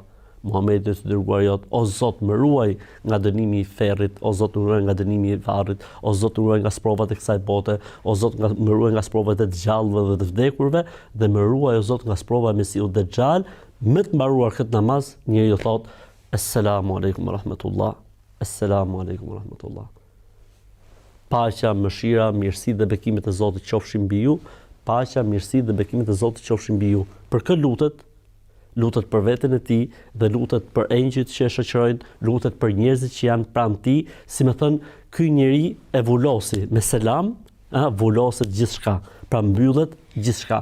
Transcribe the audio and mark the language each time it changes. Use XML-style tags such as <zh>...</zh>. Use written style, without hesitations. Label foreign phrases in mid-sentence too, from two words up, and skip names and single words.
<sq>Muhamedi i dërguar jot, o Zot më ruaj nga dënimi i ferrit, o Zot më ruaj nga dënimi i varrit, o Zot më ruaj nga sprovat e kësaj bote, o Zot më ruaj nga sprovat e të gjallëve dhe të vdekurve, dhe më ruaj o Zot nga sprova e Mesiut Dejjal. Me të mbaruar këtë namaz, njeriu thot:</sq> <ar>السلام عليكم ورحمة الله. السلام عليكم ورحمة الله.</ar> <sq>Paqja, mëshira, mirësi dhe bekimet e Zotit qofshin mbi ju. Paqja, mirësi dhe bekimet e Zotit qofshin mbi ju. Për kë lutet për veten e tij dhe lutet për engjëjt që e shoqërojnë, lutet për njerëzit që janë pranë tij, si më thën, ky njeri e vulosi me selam, vuloset gjithçka, pra mbyllet gjithçka.</sq>